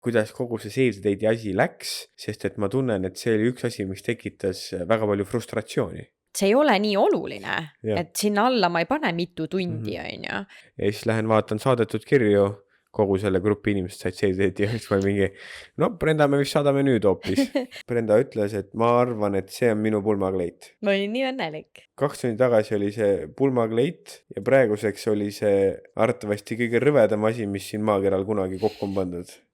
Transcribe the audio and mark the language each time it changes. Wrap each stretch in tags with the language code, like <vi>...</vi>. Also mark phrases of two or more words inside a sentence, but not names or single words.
<et>kuidas kogu see</et> <en>Save the Date'i</en> <et>asi läks, sest et ma tunnen, et see oli üks asi, mis tekitas väga palju frustratsiooni. See ei ole nii oluline, Jah. et sinna alla ma ei pane mitu tundi, on ju. Ja siis lähen vaatan saadetud kirju, kogu selle grupi inimesed said</et> <en>Save the Date'i</en> <et>ja siis ma mingi, no Brenda, me vist saadame nüüd hoopis. Brenda ütles, et ma arvan, et see on minu pulmakleit. Ma olin nii õnnelik. 2 tundi tagasi oli see pulmakleit ja praeguseks oli see arvatavasti kõige rõvedam asi, mis siin maakeral kunagi kokku on pandud.</et>